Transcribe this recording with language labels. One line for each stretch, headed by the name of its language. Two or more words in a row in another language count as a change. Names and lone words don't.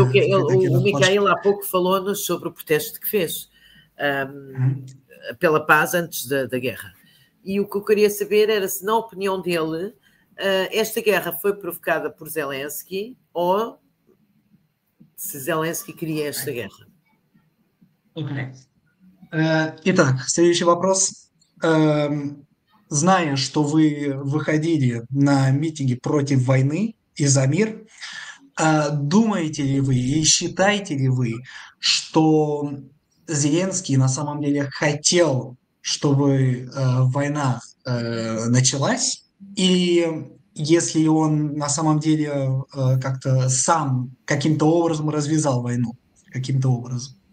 Portuguese: O Mikhail há pouco falou-nos sobre o protesto que fez pela paz antes da guerra. E o que eu queria saber era se, na opinião dele, esta guerra foi provocada por Zelensky ou se Zelensky queria esta guerra.
Russian: Итак, следующий вопрос. Зная, что вы выходили на митинги против войны и за мир, думаете ли вы и считаете ли вы, что Зеленский на самом деле хотел, чтобы война началась, или если он на самом деле как-то сам каким-то образом развязал войну, каким-то образом?